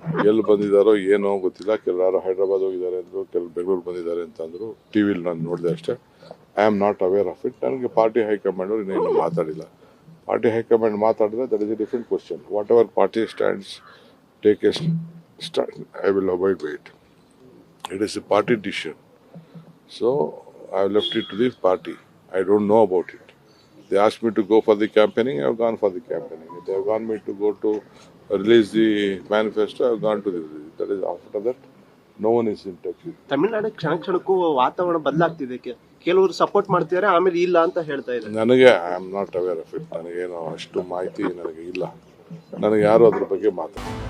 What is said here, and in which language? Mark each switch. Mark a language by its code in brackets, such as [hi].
[kn] ಎಲ್ಲಿ ಬಂದಿದ್ದಾರೋ ಏನೋ ಗೊತ್ತಿಲ್ಲ. ಕೆಲವರು ಹೈದರಾಬಾದ್ ಹೋಗಿದ್ದಾರೆ ಅಂದ್ರು, ಕೆಲವರು ಬೆಂಗಳೂರು ಬಂದಿದ್ದಾರೆ ಅಂತ ಅಂದ್ರು. ಟಿವಿಲಿ ನಾನು ನೋಡಿದೆ ಅಷ್ಟೇ. [en] I am not aware of it. [kn] ನನಗೆ ಪಾರ್ಟಿ ಹೈಕಮಾಂಡ್ ಅವರು ಇನ್ನೇನು ಮಾತಾಡಿಲ್ಲ. ಪಾರ್ಟಿ ಹೈಕಮಾಂಡ್ ಮಾತಾಡಿದ್ರೆ [en] That is a different question. Whatever party stands take a stand, I will avoid by it. It is a party decision. So I have left it to the party. I don't know about it. They asked me to go for the campaigning, I have gone for the campaigning. If they have gone me to go to release the manifesto, I have gone to the release. That is, after that, no one is in touch with. [kn] Tamil Nadu ಕ್ಷಣಕ್ಕೂ ವಾತಾವರಣ ಬದಲಾಗ್ತಿದೆ. ಕೆಲವರು support ಮಾಡ್ತಿದ್ದಾರೆ, ಆಮೇಲೆ ಇಲ್ಲ ಅಂತ ಹೇಳ್ತಾ ಇದ್ದಾರೆ. ನನಗೆ [en] I am not aware of it. [kn] ನನಗೇನು ಅಷ್ಟು ಮಾಹಿತಿ ನನಗೆ ಇಲ್ಲ. ನನಗೆ ಯಾರು ಅದ್ರ ಬಗ್ಗೆ ಮಾತಾಡ